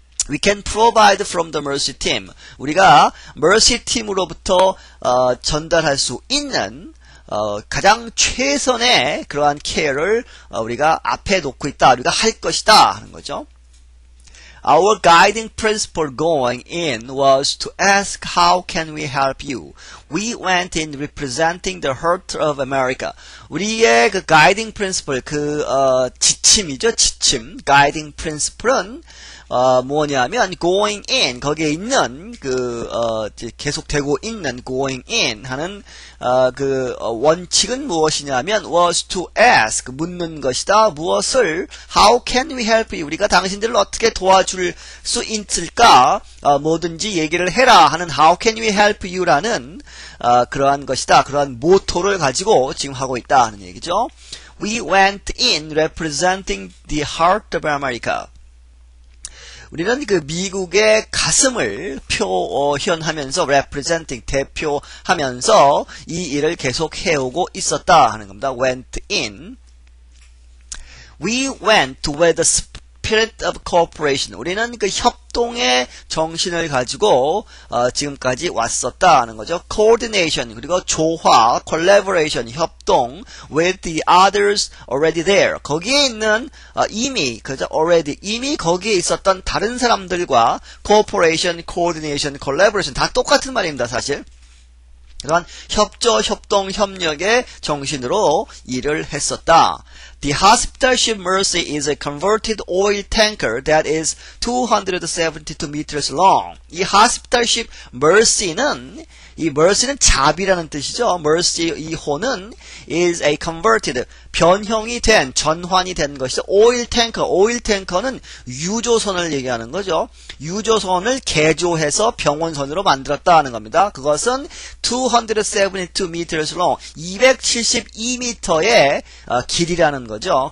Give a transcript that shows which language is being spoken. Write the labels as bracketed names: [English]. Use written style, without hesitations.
[English] We can provide from the Mercy team. [Korean] 우리가 Mercy team으로부터 전달할 수 있는 가장 최선의 그러한 케어를 우리가 앞에 놓고 있다. 우리가 할 것이다 하는 거죠. [English] Our guiding principle going in was to ask how can we help you. We went in representing the heart of America. [Korean] 우리의 guiding principle 지침이죠. 지침. guiding principle은 뭐냐면 [English] going in [Korean] 거기에 있는 계속되고 있는 going in 하는 원칙은 무엇이냐면 [English] was to ask [Korean] 묻는 것이다. 무엇을 [English] how can we help you [Korean] 우리가 당신들을 어떻게 도와줄 수 있을까 뭐든지 얘기를 해라 하는 how can we help you라는 그러한 것이다. 그러한 모토를 가지고 지금 하고 있다 하는 얘기죠. [English] We went in representing the heart of America. [Korean] 우리는 그 미국의 가슴을 표현하면서 representing 대표하면서 이 일을 계속 해오고 있었다 하는 겁니다. [English] went in. We went with the spirit of cooperation. [Korean] 우리는 그 협동의 정신을 가지고 지금까지 왔었다 하는 거죠. [English] coordination [Korean] 그리고 조화, [English] collaboration 협동 with the others already there. [Korean] 거기에 있는 이미 그죠? already 이미 거기에 있었던 다른 사람들과 [English] cooperation, coordination, collaboration [Korean] 다 똑같은 말입니다, 사실. 그러한 협조, 협동, 협력의 정신으로 일을 했었다. [English] The hospital ship Mercy is a converted oil tanker that is 272 meters long. [Korean] 이 [English] hospital ship Mercy [Korean] 는 이 mercy는 자비라는 뜻이죠. mercy 이 호는 [English] is a converted [Korean] 변형이 된 전환이 된 것이죠. oil tanker oil tanker는 유조선을 얘기하는 거죠. 유조선을 개조해서 병원선으로 만들었다 하는 겁니다. 그것은 [English] 272 meters long [Korean] 272m의 길이라는 거죠.